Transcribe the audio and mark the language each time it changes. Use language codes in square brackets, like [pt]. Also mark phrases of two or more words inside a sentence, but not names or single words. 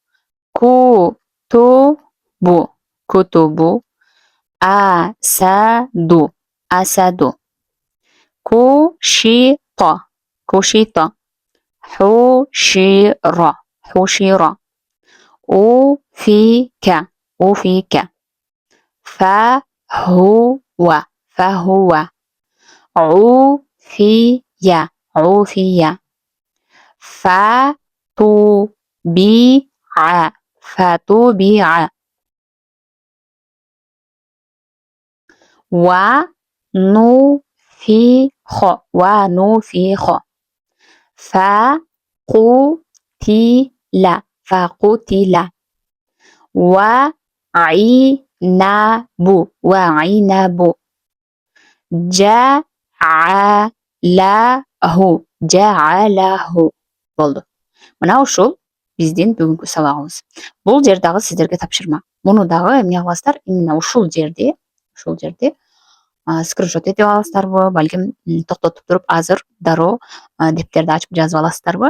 [ar] كُتُبُ، كُتُبُ. أَسَدُ، أَسَدُ. كُشِطَ، كُشِطَ. حُشِرَ، حُشِرَ. أُفِكَ، أُفِكَ. فَهُوَ، فَهُوَ. عوفية، عوفية. فتبع، فتبع. ونفخ، ونفخ. فقتل، فقتل. وعنب، وعنب. جَعَلَهُ، جَعَلَهُ. Болду. [ky] Мына ушул биздин бүгүнкү сабагыбыз. Бул жер дагы сиздерге тапшырма. Муну дагы эмне кыласыздар? Именно ушул жерди скриншот этип аласыздарбы, балким токтотуп туруп азыр дароо дептерди ачып жазып аласыздарбы?